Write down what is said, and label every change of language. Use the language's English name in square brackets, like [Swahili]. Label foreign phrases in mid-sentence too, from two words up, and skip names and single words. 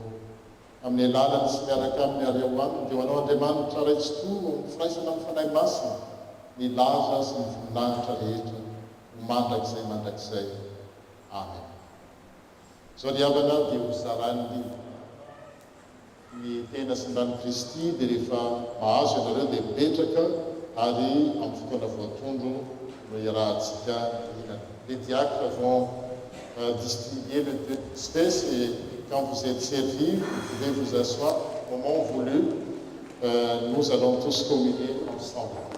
[Malagasy] Amin'ny alalany sy miaraka amin'ny areo aminy dia ho anao Andriamanitra raitsy to firaisana amin'ny fanahy masina ny laza sy ny voninahitra rehetra ho mandrakizay. Amen. Zao ry havana dia ho zarany ny tena sy ny rano Kristy dia rehefa mahazo ianareo dia mipetraka ary amin'ny fotoana voatondro no iarahantsika ilana. [French] Les diacres vont distribuer le espèce et quand vous êtes servis, vous pouvez vous asseoir. Au moment voulu, nous allons tous communier ensemble.